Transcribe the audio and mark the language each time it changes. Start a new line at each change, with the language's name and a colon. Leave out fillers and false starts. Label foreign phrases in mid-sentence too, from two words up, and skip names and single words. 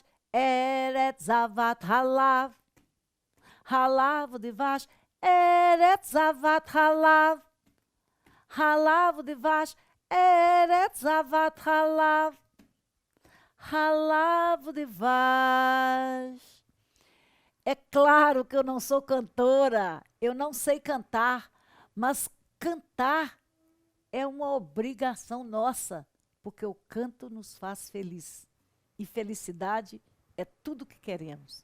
Hebrew: ארץ זבת חלב, חלב ודבש. ארץ זבת חלב, חלב ודבש. ארץ זבת חלב, חלב ודבש.
Portuguese: É claro que eu não sou cantora, eu não sei cantar, mas cantar é uma obrigação nossa, porque o canto nos faz feliz. E felicidade é tudo que queremos.